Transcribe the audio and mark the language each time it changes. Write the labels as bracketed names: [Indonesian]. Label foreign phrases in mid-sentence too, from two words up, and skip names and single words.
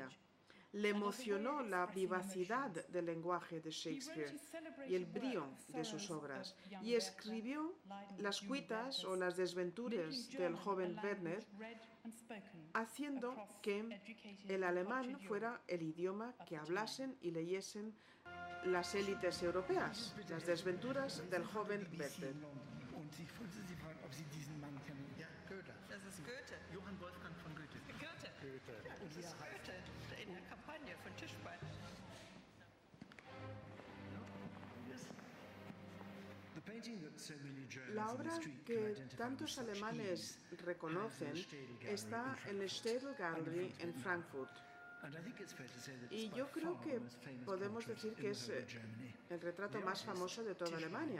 [Spanish] Le emocionó la vivacidad del lenguaje de Shakespeare y el brío de sus obras, y escribió las cuitas o las desventuras del joven Werner, haciendo que el alemán fuera el idioma que hablasen y leyesen las élites europeas, las desventuras del joven Werther. [German] Das ist Goethe. Johann Wolfgang von Goethe. Goethe. Das ist Goethe in der Kampagne von Tischbein. [Spanish] La obra que tantos alemanes reconocen está en el Städel Gallery en Frankfurt. Y yo creo que podemos decir que es el retrato más famoso de toda Alemania.